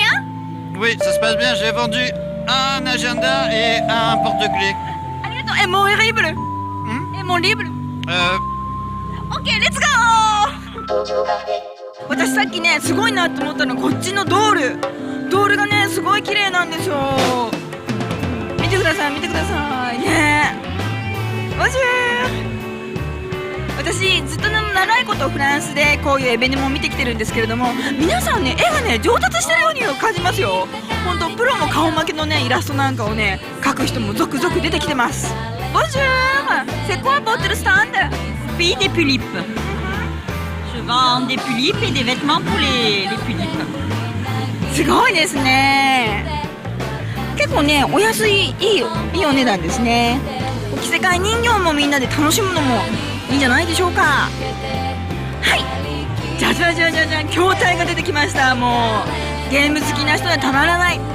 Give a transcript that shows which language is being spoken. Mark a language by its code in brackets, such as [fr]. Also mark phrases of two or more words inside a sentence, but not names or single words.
[fr] Oui, ça se passe bien. J'ai vendu un agenda et un porte-clés. Et mon libre? Et mon libre? [en] Ok, let's go! [ja] 私さっきねすごいなと思ったのこっちのドールがねすごい綺麗なんですよ。見てくださいね。ボンジュー。私ずっと長いことフランスでこういうエベネも見てきてるんですけれども、皆さんね絵がね上達してるように感じますよ。本当プロも顔負けのねイラストなんかをね描く人も続々出てきてます。 [fr] ボンジュー。C'est quoi votre stand? Pays des tulipes. Je vends des tulipes et des vêtements pour les tulipes. [ja] すごいですね。結構ねお安いいいお値段ですね。着せ替え人形もみんなで楽しむのもいいんじゃないでしょうか。じゃじゃじゃじゃじゃん、筐体が出てきました。もうゲーム好きな人にはたまらない。